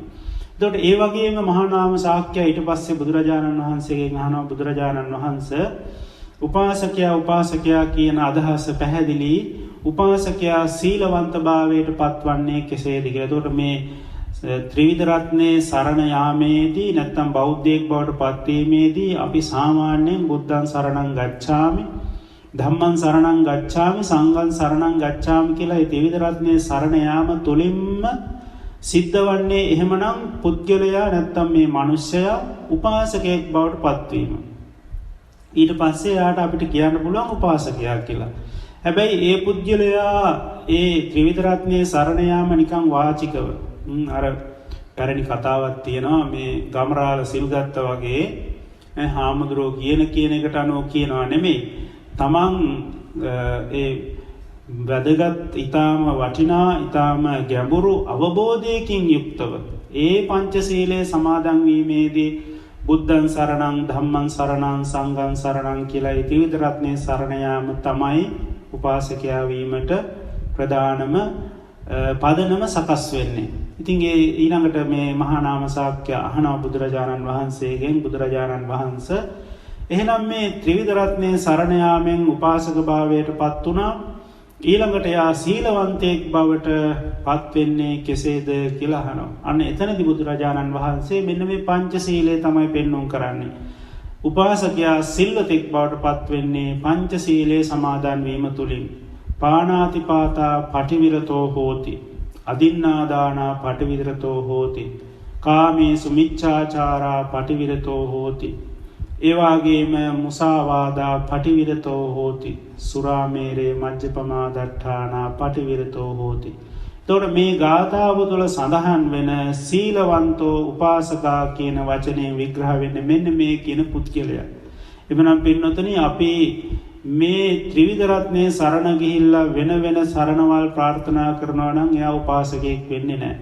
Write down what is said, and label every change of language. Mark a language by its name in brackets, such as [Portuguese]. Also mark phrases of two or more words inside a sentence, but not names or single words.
[Sinhala] එතකොට ඒ වගේම මහා නාම ශාක්‍යය ඊට පස්සේ බුදුරජාණන් වහන්සේගෙන් අහනවා, බුදුරජාණන් වහන්සේ උපාසකයා කියන අදහස පැහැදිලි. උපාසකයා සීලවන්තභාවයට පත්වන්නේ කෙසේද කියලා. එතකොට මේ ත්‍රිවිධ රත්නයේ සරණ යාමේදී නැත්නම් බෞද්ධයෙක් බවට පත්වීමේදී අපි සාමාන්‍යයෙන් [Pali] බුද්ධං සරණං ගච්ඡාමි, ධම්මං සරණං ගච්ඡාමි, සංඝං සරණං ගච්ඡාමි [Sinhala] කියලා මේ ත්‍රිවිධ රත්නයේ සරණ යාම තුලින්ම සිද්ධ වන්නේ. එහෙමනම් පුද්ගලයා නැත්තම් මේ මනුෂ්‍යයා උපාසකයෙක් බවට පත්වීම. ඊට පස්සේ යාට අපිට කියන්න පුළුවන් උපාසකයා කියලා. හැබැයි ඒ පුද්ගලයා ඒ ත්‍රිවිධ රත්නයේ සරණ යාම නිකන් වාචිකව අර පැරණි කතාවක් තියෙනවා. මේ ගමරාල සිල් ගත්තා වගේ හාමුදුරුවෝ කියන එකට අනුව කියනවා නෙමෙයි. තමන් ඒ වැදගත් ඊටාම වටිනා ඊටාම ගැඹුරු අවබෝධයකින් යුක්තව ඒ පංචශීලයේ සමාදන් වීමේදී [Pali] බුද්ධං සරණං ධම්මං සරණං සංඝං සරණං [Sinhala] කියලා ඒ ත්‍රිවිධ රත්නයේ සරණ යාම තමයි උපාසකයා වීමට ප්‍රධානම පදනම සකස් වෙන්නේ. ඉතින් ඒ ඊළඟට මේ මහා නාම ශාක්‍ය අහනවා බුදුරජාණන් වහන්සේගෙන්, බුදුරජාණන් වහන්සේ එහෙනම් මේ ත්‍රිවිධ රත්නයේ සරණ යාමෙන් උපාසක භාවයට පත් වුණා, ඊළඟට යා සීලවන්තයෙක් බවට පත් වෙන්නේ කෙසේද කියලා අහනවා. අන්න එතනදී බුදුරජාණන් වහන්සේ මෙන්න මේ පංචශීලය තමයි පෙන්වුම් කරන්නේ. උපාසකයා සිල්වතෙක් බවට පත් වෙන්නේ පංචශීලයේ සමාදන් වීම තුලින්. [Pali] පාණාතිපාතා පටිවිරතෝ හෝති, අදින්නාදානා පටිවිරතෝ හෝති, කාමේසු මිච්ඡාචාරා පටිවිරතෝ හෝති, ඒවාගේම මුසාවාදා පටිවිරතෝ හෝති, සුරාමේරේ මජ්ජපමාදට්ඨානා පටිවිරතෝ හෝති. [Sinhala] එතකොට මේ ගාථාව තුළ සඳහන් වෙන [Pali] සීලවන්තෝ උපාසකා [Sinhala] කියන වචනේ විග්‍රහ වෙන්නේ මෙන්න මේ කියන පුද්ගලයා. එබනම් පින්නතුනි අපි මේ ත්‍රිවිධ රත්නයේ සරණ ගිහිල්ලා වෙන සරණවල් ප්‍රාර්ථනා කරනවා නම් එයා උපාසකයෙක් වෙන්නේ නැහැ.